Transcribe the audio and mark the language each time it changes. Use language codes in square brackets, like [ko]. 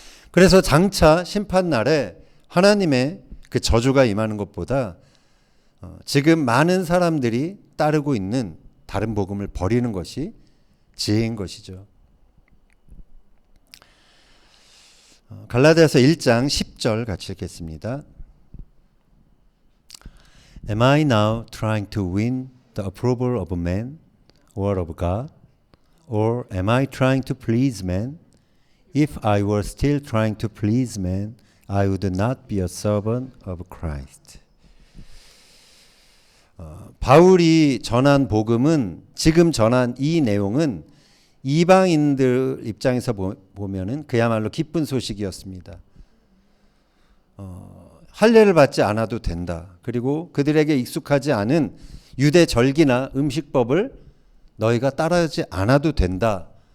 [ko] 그래서 장차 심판날에 하나님의 그 저주가 임하는 것보다 지금 많은 사람들이 따르고 있는 다른 복음을 버리는 것이 지혜인 것이죠. 갈라디아서 1장 10절 같이 읽겠습니다. [en] Am I now trying to win the approval of man or of God? Or am I trying to please man? If I were still trying to please man, I would not be a servant of Christ. [ko] 바울이 전한 복음은 지금 전한 이 내용은 이방인들 입장에서 보면은 그야말로 기쁜 소식이었습니다. 할례를 받지 않아도 된다. 그리고 그들에게 익숙하지 않은 유대 절기나 음식법을 너희가 따르지 않아도 된다.